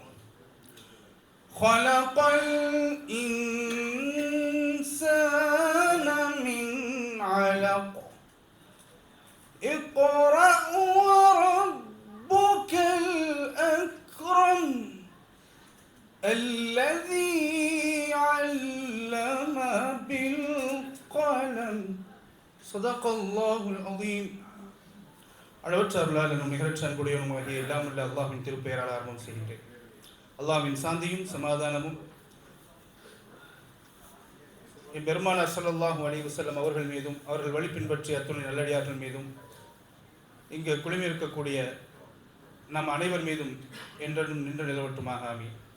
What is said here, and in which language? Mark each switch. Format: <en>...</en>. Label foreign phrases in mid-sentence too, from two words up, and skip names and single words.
<ar>خلق الإنسان من علق اقرأ وربك الأكرم الذي علم بالقلم صدق الله العظيم.</ar> <ta>அளவற்ற அருளாளனும் நிகழ்ச்சி அன்புடையவனும் ஆகிய எல்லாம் உள்ள அல்லாஹ்வின் திருப்பெயரால் ஆரம்பம் செய்கின்றேன். அல்லாஹ்வின் சாந்தியும் சமாதானமும் பெருமானார்</ta> <ar>صلى الله عليه وسلم</ar> <ta>அவர்கள் மீதும் அவர்கள் வழி பின்பற்றிய அத்துணை நல்லடியார்கள் மீதும் இங்கு குழுமியிருக்கக்கூடிய நம் அனைவர் மீதும் என்றும் நின்று நிலவட்டுமாக ஆமீன்.</ta>